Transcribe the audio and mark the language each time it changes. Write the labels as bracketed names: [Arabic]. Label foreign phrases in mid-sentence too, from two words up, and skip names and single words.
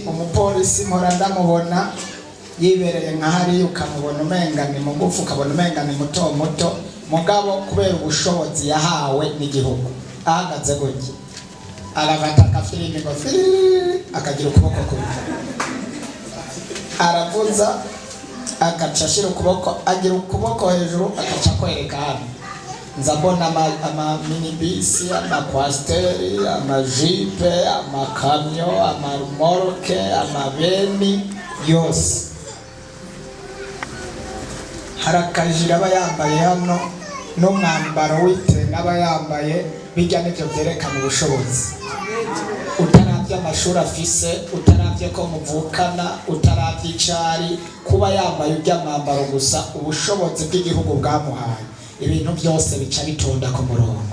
[Rundi] Umupolisi mpora ndamubona yibereye nka hariya, ukamubona umenga ni mugufu, ukabona umenga ni muto muto, mugabo kubera ubushobozi yahawe n'igihugu ahagaze gutya arafata akafilimi ngo akagira ukuboko kubita, aravuza agaca ashira ukuboko, agira ukuboko hejuru agaca kwereka hano nzabona ama minibisi, ama kwasteri, ama jipe, ama kamyo, ama remorke, ama beni yose. Harakajira aba yambaye hano n'umwambaro w'itenge aba yambaye, bijya n'ibyo byerekana ubushobozi. Utaravye amashuri afise, utaravye ko muvukana, utaravye icari, kuba yambaye ujya mwambaro gusa, ubushobozi bw'igihugu bwamuhaye, ibintu byose bica bitonda ku murongo.